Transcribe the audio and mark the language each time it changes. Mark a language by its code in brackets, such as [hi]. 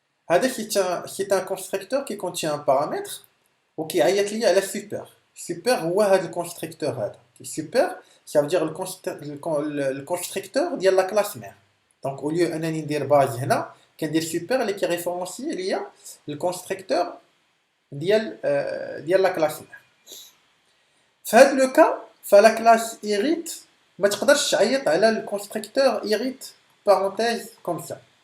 [fr] هذا c'est un constructeur qui contient un paramètre [ar] وكيعيط لي على [fr] super. [ar] Super هو هذا الconstructeur هذا. [fr] Super ça veut dire le constructeur ديال la classe mère. Donc au lieu [ar] انني ندير base هنا كندير super اللي كيريفيرونسي ليا الconstructeur ديال la classe mère. في هذا لو كا فلا كلاس irrit ما تقدرش تعيط على الكونستركتور irrit parenthèse [fr] comme ça.